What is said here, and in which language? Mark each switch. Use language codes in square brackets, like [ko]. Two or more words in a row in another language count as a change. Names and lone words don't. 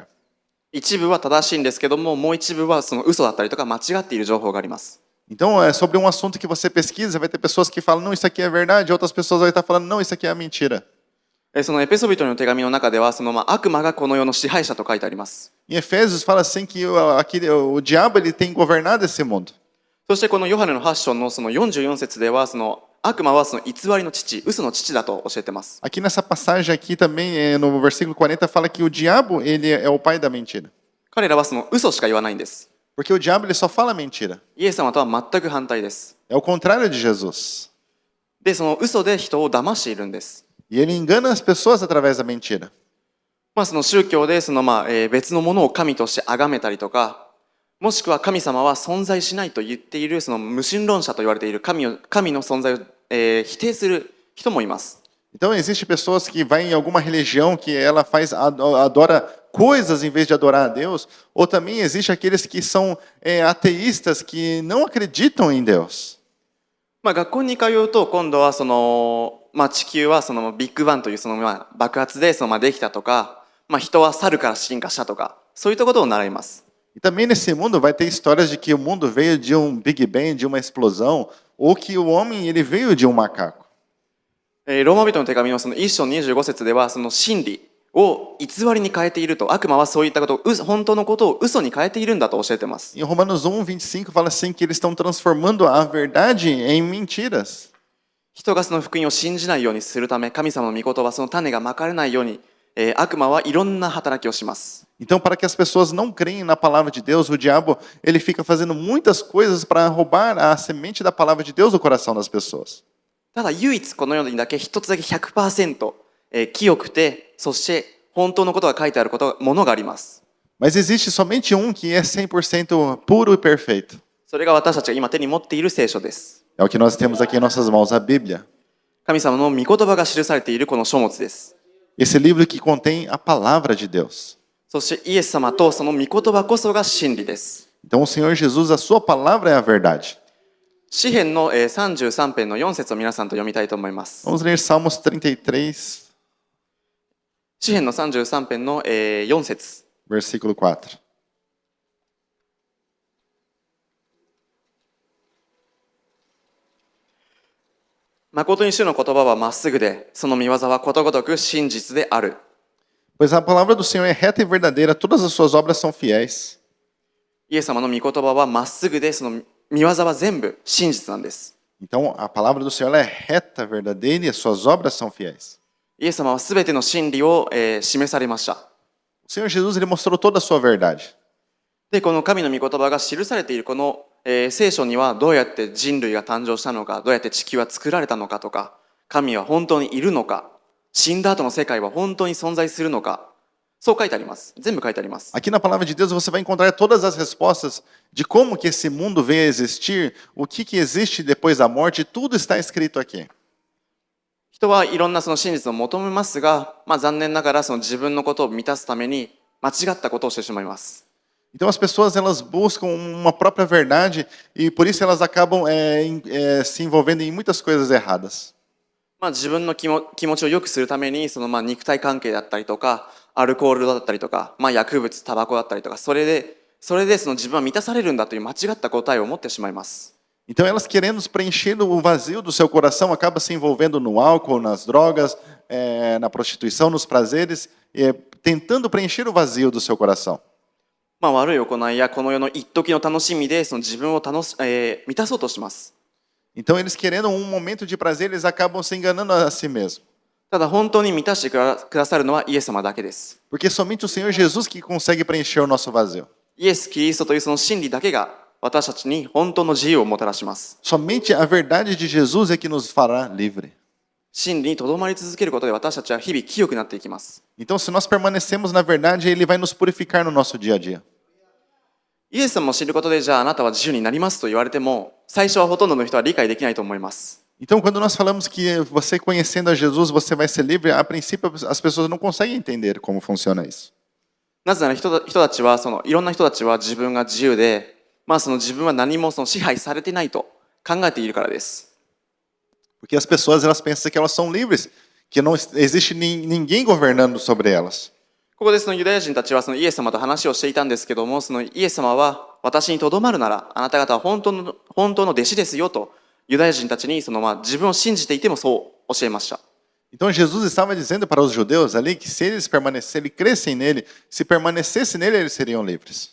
[ja] 一部は正しいんですけども、もう一部はその嘘だったりとか間違っている情報があります。 [pt] Então, sobre um assunto que você pesquisa, vai ter pessoas que falam, não, isso aqui é verdade, outras pessoas vão estar falando, não, isso aqui é mentira. [ja] そのエペソビトの手紙の中では、その悪魔がこの世の支配者と書いてあります。 [pt] Em Efésios fala assim que o diabo ele tem governado esse mundo. [ja] そしてこのヨハネの8章のその44節では、その悪魔はその偽りの父、嘘の父だと教えています。 [pt] Aqui nessa passagem aqui também, no versículo 40, fala que o diabo ele é o pai da mentira. [ja] 彼らはその嘘しか言わないんです。 [pt] Porque o diabo ele só fala mentira. [ja] イエス様とは全く反対です。 [pt] É o contrário de Jesus. [ja] で、その嘘で人を騙しているんです。 [pt] E ele engana as pessoas através da mentira. [ja] その宗教でその別のものを神として崇めたりとか、もしくは神様は存在しないと言っているその無神論者と言われている神の存在を、否定する人もいます。 [pt] Então existem pessoas que vão em alguma religião que ela adora coisas em vez de adorar a Deus, ou também existe aqueles que são ateístas que não acreditam em Deus. [ja] 学校に通うと今度はその、地球はそのビッグバンというその爆発でそのできたとか、人は猿から進化したとか、そういったことを習います。 [pt] E também nesse mundo vai ter histórias de que o mundo veio de um Big Bang, de uma explosão, ou que o homem ele veio de um macaco. [ja] ローマ人の手紙のその1章25節ではその真理を偽りに変えていると、悪魔はそういったことを本当のことを嘘に変えているんだと教えています。 [pt] Em Romanos 1:25 fala assim que eles estão transformando a verdade em mentiras. [ja] 人がその福音を信じないようにするため、神様の御言葉その種がまかれないように、悪魔はいろんな働きをします。 [pt] Então, para que as pessoas não creem na palavra de Deus, o diabo ele fica fazendo muitas coisas para roubar a semente da palavra de Deus do coração das pessoas. [ja] ただ唯一この世にだけ一つだけ 100%、清くて、そして本当のことが書いてあるものがあります。 [pt] Mas existe somente um que é 100% puro e perfeito. [ja] それが私たちが今手に持っている聖書です。 [pt] É o que nós temos aqui em nossas mãos, a Bíblia. [ja] 神様の御言葉が記されているこの書物です。 [pt] Esse livro que contém a palavra de Deus. [ja] そしてイエス様とその御言葉こそが真理です。 [pt] Então o Senhor Jesus, a sua palavra é a verdade. [ja] 詩編の33編の4節を皆さんと読みたいと思います。 [pt] Vamos ler Salmos 33, [ja] 詩編の33編の4節。 [pt] versículo 4. [ja] 誠に主の言葉はまっすぐで、その御業はことごとく真実である。 [pt] Pois a palavra do Senhor é reta e verdadeira, todas as suas obras são fiéis. [ja] イエス様の御言葉はまっすぐで、その御業は全部真実なんです。 [pt] Então a palavra do Senhor ela é reta, verdadeira e as suas obras são fiéis. [ja] イエス様はすべての真理を、示されました。 [pt] O Senhor Jesus ele mostrou toda a sua verdade. [ja] で、この神の御言葉が記されているこの、聖書にはどうやって人類が誕生したのか、どうやって地球は作られたのかとか、神は本当にいるのか、死んだ後の世界は本当に存在するのか、そう書いてあります。全部書いてあります。 [pt] Aqui na palavra de Deus você vai encontrar todas as respostas de como que esse mundo veio a existir, o que existe depois da morte, tudo está escrito aqui. [ja] 人はいろんなその真実を求めますが、残念ながらその自分のことを満たすために間違ったことをしてしまいます。 [pt] Então as pessoas elas buscam uma própria verdade e por isso elas acabam se envolvendo em muitas coisas erradas. [ja] 自分の気持ちを良くするためにその肉体関係だったりとか、アルコールだったりとか、薬物、タバコだったりとか、それでその自分は満たされるんだという間違った答えを持ってしまいます。 [pt] Então elas querendo preencher o vazio do seu coração acaba se envolvendo no álcool, nas drogas, na prostituição, nos prazeres, tentando preencher o vazio do seu coração. [ja] 悪い行いやこの世の一時の楽しみでその自分を満たそうとします。 [pt] Então eles querendo um momento de prazer, eles acabam se enganando a si mesmo. [ja] ただ本当に満たしてくださるのはイエス様だけです。 [pt] Porque somente o Senhor Jesus que consegue preencher o nosso vazio. [ja] イエス・キリストというその真理だけが私たちに本当の自由をもたらします。 [pt] Somente a verdade de Jesus é que nos fará livre. [ja] 真理にとどまり続けることで私たちは日々清くなっていきます。 [pt] Então, se nós permanecemos na verdade, Ele vai nos purificar no nosso dia a dia. [ja] イエス様を知ることでじゃああなたは自由になりますと言われても、 最初はほとんどの人は理解できないと思います。 [pt] Então, quando nós falamos que você conhecendo a Jesus, você vai ser livre, a princípio as pessoas não conseguem entender como funciona isso. [ja] なぜなら人たちはいろんな人たちは自分が自由で、その自分は何も支配されていないと考えているからです。 [pt] Porque as pessoas elas pensam que elas são livres, que não existe ninguém governando sobre elas. [ja] ここでユダヤ人たちはイエス様と話をしていたんですけども、イエス様は私にとどまるならあなた方は本当の弟子ですよとユダヤ人たちに自分を信じていてもそう教えました。 [pt] Então Jesus estava dizendo para os judeus ali que se eles permanecerem, crescem nele, se permanecessem nele, eles seriam livres.